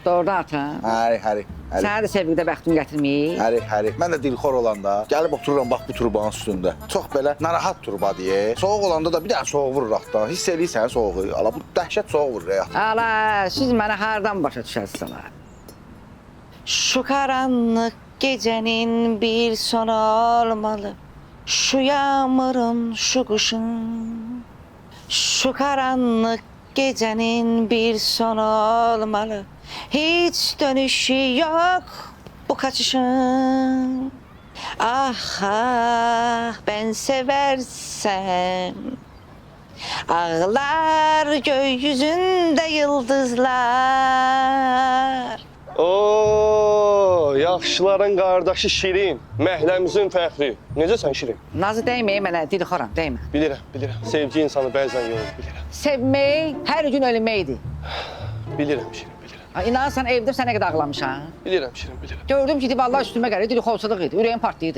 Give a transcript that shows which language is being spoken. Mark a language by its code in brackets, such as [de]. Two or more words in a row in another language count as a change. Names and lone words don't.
[az] Doğru ata. Həri. Sənə də sevgidə bəxtim gətirməyib. Həri. Mən də dilxor olanda gəlib otururam bax bu turbanın üstündə. Çox belə narahat turbadır. Soğuq olanda da bir dənə soğuq vururuq da. Hiss eləyirsən soğuğu. Ala bu dəhşət soğuq vurur ya. Ala, siz mənə hardan başa düşərsiniz ala? [tr] Şu karanlık gecenin bir sonu olmalı. Şu yağmurun, şu kuşun. Şu karanlık gecenin bir sonu olmalı. Hiç dönüşü yok bu kaçışın. Ah ben seversem ağlar gökyüzünde yıldızlar. Oo, [az] yaxşıların qardaşı Şirin, məhləmizin fəxri. Necəsən Şirin? Nazı değmeyi mənə, dilxoram, değmə. Bilirəm. Sevgi insanı bəzən yorur, bilirəm. Sevmək hər gün ölməkdir. Bilirəm Şirin, bilirəm. İnanırsan evdə sənə qədər ağlamışam. Bilirəm Şirin, bilirəm. Gördüm ki, vallahi üstümə gəlir, dilxolçuluq idi, ürəyim partlayırdı.